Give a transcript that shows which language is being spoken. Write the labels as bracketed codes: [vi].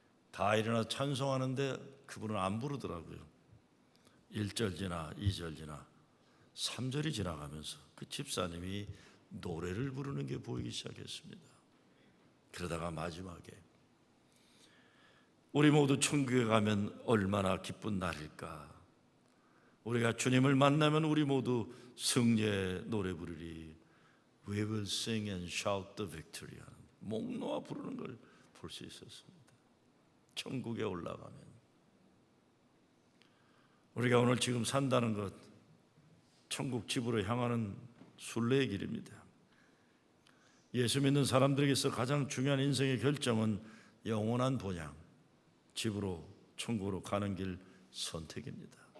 [ko] 다 일어나 찬송하는데 그분은 안 부르더라고요. 1절 지나 2절 지나 3절이 지나가면서 그 집사님이 노래를 부르는 게 보이기 시작했습니다. 그러다가 마지막에 우리 모두 천국에 가면 얼마나 기쁜 날일까. 우리가 주님을 만나면 우리 모두 승리의 노래 부르리. [en] We will sing and shout the victory. [ko] 목 놓아 부르는 걸 볼 수 있었습니다. 천국에 올라가면 우리가 오늘 지금 산다는 것, 천국 집으로 향하는 순례의 길입니다. 예수 믿는 사람들에게서 가장 중요한 인생의 결정은 영원한 본향, 집으로 천국으로 가는 길 선택입니다.